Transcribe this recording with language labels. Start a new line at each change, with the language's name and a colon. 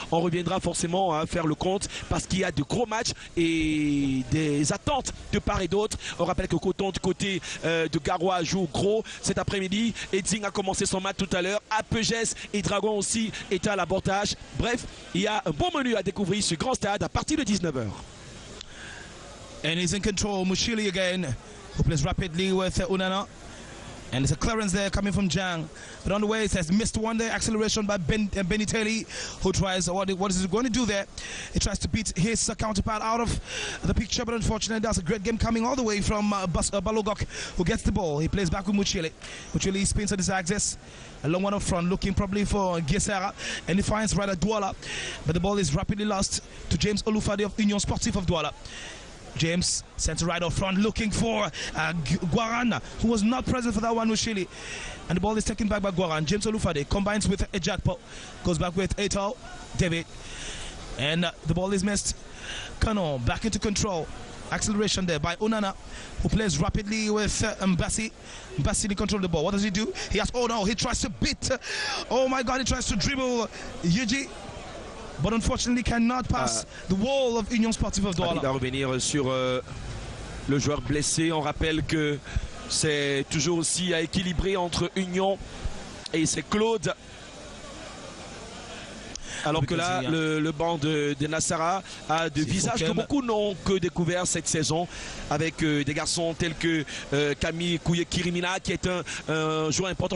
French: On reviendra forcément à faire le compte, parce qu'il y a de gros matchs et des attentes de part et d'autre. On rappelle que Coton du côté de Garoua joue gros cet après-midi. Edzing a commencé son match tout à l'heure. Apegès et Dragon aussi étaient à l'abordage. Bref, il y a un bon menu à découvrir sur Grand Stade à partir de 19h.
English: And he's in control, Mushili again, who plays rapidly with Onana. And there's a clearance there coming from Jang. But on the way, it says missed one there. Acceleration by Benitelli, who tries, what is he going to do there? He tries to beat his counterpart out of the picture, but unfortunately, that's a great game coming all the way from Balogok, who gets the ball. He plays back with Muchili. Muchili spins on his axis. A long one up front, looking probably for Gisara, and he finds Rada Douala. But the ball is rapidly lost to James Olufade of Union Sportif of Douala. James sent right up front looking for Guaran, who was not present for that one with Chile. And the ball is taken back by Guaran. James Olufade combines with Ejakpo, goes back with Eto, David. And the ball is missed. Canon back into control. Acceleration there by Onana, who plays rapidly with Mbassi. Mbassi in control of the ball. What does he do? He has, oh no, he tries to beat. Oh my God, he tries to dribble Yuji. But unfortunately cannot pass the wall of Union Sportive of Douala.
French: Il va revenir sur le joueur blessé. On rappelle que c'est toujours aussi à équilibrer entre Union et c'est Claude. Alors que là, le banc de Nassara a de visages que beaucoup n'ont que découvert cette saison, avec des garçons tels que Camille Kouye-Kirimina, qui est un joueur important.